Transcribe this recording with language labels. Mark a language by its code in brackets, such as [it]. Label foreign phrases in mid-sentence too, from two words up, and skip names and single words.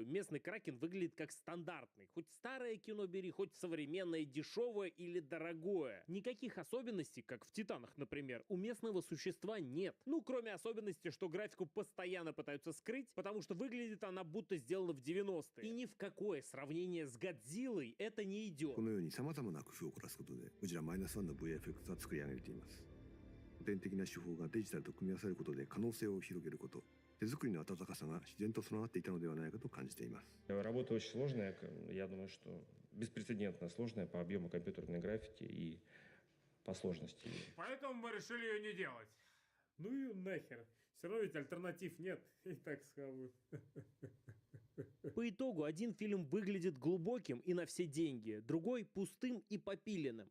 [ru] Местный Кракен выглядит как стандартный. Хоть старое кино бери, хоть современное, дешевое или дорогое. Никаких особенностей, как в «Титанах», например, у местного существа нет. Ну, кроме особенности, что графику постоянно пытаются скрыть, потому что выглядит она будто сделана в 90-е. И ни в какое сравнение с «Годзиллой» это не идет. [ja] このように様々な工夫を凝らすことで、ゴジラマイナス1の VFX は作り上げています。古典的な手法がデジタルと組み合わされることで可能性を広げること、手作りの温かさが自然と備わっていたのではないかと感じています。 [ru] Работа очень сложная, я думаю, что беспрецедентно сложная по объему компьютерной графики и по сложности. Поэтому мы решили ее не делать. Ну и нахер. Все равно ведь альтернатив нет. И так схавают. По итогу один фильм выглядит глубоким и на все деньги, другой пустым и попиленным.